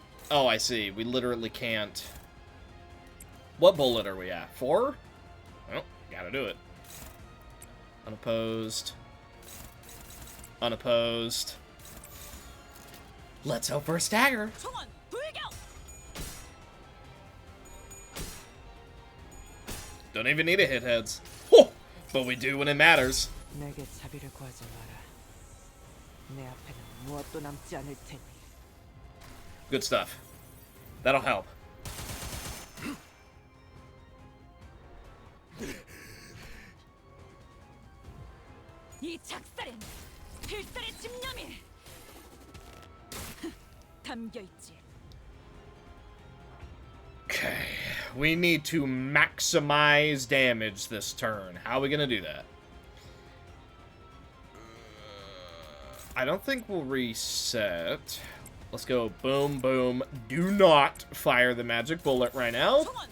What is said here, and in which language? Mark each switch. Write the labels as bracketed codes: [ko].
[en] Oh, I see. We literally can't. What bullet are we at? 4? Well, gotta do it. Unopposed. Unopposed. Let's hope for a stagger. Don't even need to hit heads. Oh, but we do when it matters. [ko] 내게 자비를 구하지 마라. 내 앞에는 무엇도 남지 않을 테니. [en] Good stuff. That'll help. [ko] 이 작살엔 필살의 집념이 담겨 있지. [en] Okay, we need to maximize damage this turn. How are we gonna do that? I don't think we'll reset. Let's go boom, boom. Do not fire the magic bullet right now.